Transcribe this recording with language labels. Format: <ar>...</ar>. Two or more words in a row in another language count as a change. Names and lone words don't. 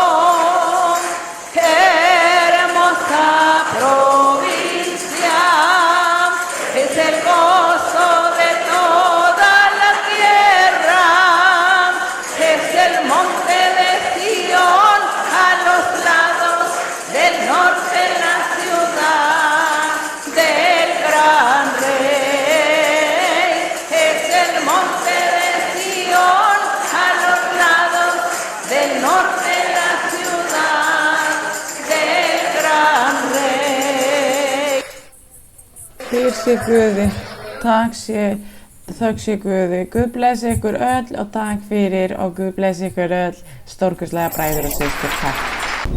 <es>hermosa provincia, es el gozo de toda la tierra, es el monte de Sión, a los lados del norte la ciudad del gran rey. Es el monte de Sión, a los lados del norte la ciudad del gran rey.</es> <is>Þýr sé Guði, þökk sé Guði. Guð blessi ykkur öll og takk fyrir og Guð blessi ykkur öll, stórkostlega bræður og systur, takk.</is>